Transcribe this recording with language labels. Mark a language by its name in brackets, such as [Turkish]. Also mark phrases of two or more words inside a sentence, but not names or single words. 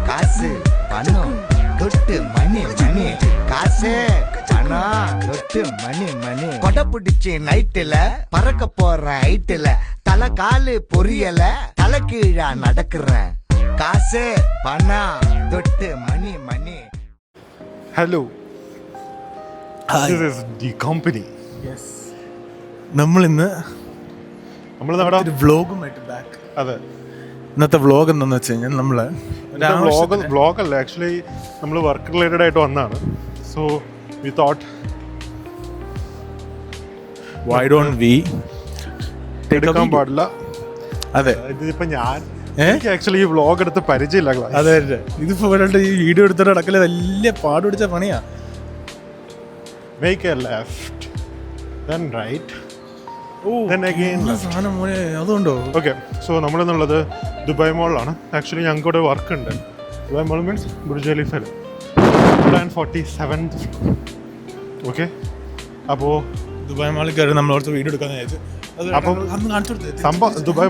[Tamil] காசு பணம் தொட்டு மணி மணி காசு பணம் தொட்டு மணி மணி கொடை பிடிச்சி நைட்டுல பறக்க போற ஹைட்டுல தலை காலு பொரியல தலை கீழா நடக்கிறேன் காசு பணம் தொட்டு மணி மணி. [English] Hello, this is the company. [Malayalam] നമ്മളിന്ന് നമ്മുടെ വ്ളോഗുമായിട്ട് ബാക്ക്. അതെ, ഇന്നത്തെ വ്ളോഗ് എന്താണെന്ന് വെച്ച് കഴിഞ്ഞാൽ നമ്മൾ വ്ളോഗല്ല, ആക്ച്വലി നമ്മൾ [English] work related [Malayalam] ആയിട്ട് വന്നതാണ്. [English] So we thought Why don't we [Malayalam] എടുക്കാൻ പാടില്ല. അതെ, ഇതിപ്പോ എനിക്ക് ആക്ച്വലി ഈ വ്ളോഗ് എടുത്ത് പരിചയമില്ല. അതെ, ഇതിപ്പോ ഈ വീഡിയോ എടുത്തിട്ട് നടക്കല് വലിയ പാട് പിടിച്ച പണിയാ. [English] Make a left, then right, then again left. [Malayalam] അതുകൊണ്ടോ? [English] Okay, so [Malayalam] നമ്മളെന്നുള്ളത് ദുബായ് മോളിലാണ്. ആക്ച്വലി ഞങ്ങൾക്ക് ഇവിടെ വർക്ക് ഉണ്ട്. [English] Dubai Mall means Burj Khalifa 47th. [Malayalam] ഓക്കെ, അപ്പോൾ ദുബായ് മാളിൽ കയറി നമ്മളോടത്ത് വീഡിയോ എടുക്കാന്ന് വിചാരിച്ചു. സംഭവം ദുബായ്